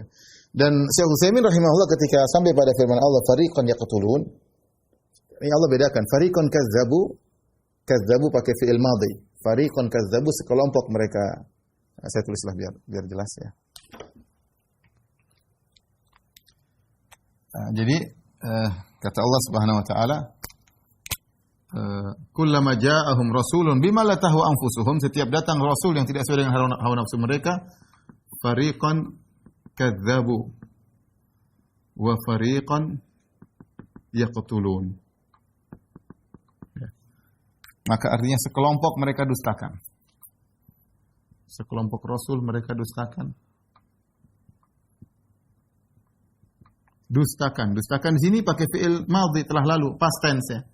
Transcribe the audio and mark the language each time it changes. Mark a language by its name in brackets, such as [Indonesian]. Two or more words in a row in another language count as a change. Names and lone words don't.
[Indonesian] Dan Syekh Utsaimin rahimahullah ketika sampai pada firman Allah [Arabic] فريقا يقتلون, [Indonesian] ini Allah bedakan [Arabic] فريقا كذبوا [Indonesian] pakai [Arabic] فعل ماضي. فريقا كذبوا, [Indonesian] sekelompok mereka. Saya tulislah biar jelas ya. Jadi kata [Arabic] الله سبحانه وتعالى كلما جاءهم رسول بما لا تهوى أنفسهم, [Indonesian] setiap datang rasul yang tidak sesuai dengan hawa nafsu mereka, [Arabic] فريقا كذبوا وفريقا يقتلون. [Indonesian] Maka artinya sekelompok mereka dustakan. Sekelompok rasul mereka dustakan. Dustakan. Dustakan di sini pakai [Arabic] فعل ماضي, [Indonesian] telah lalu, [English] past tense [Indonesian] ya.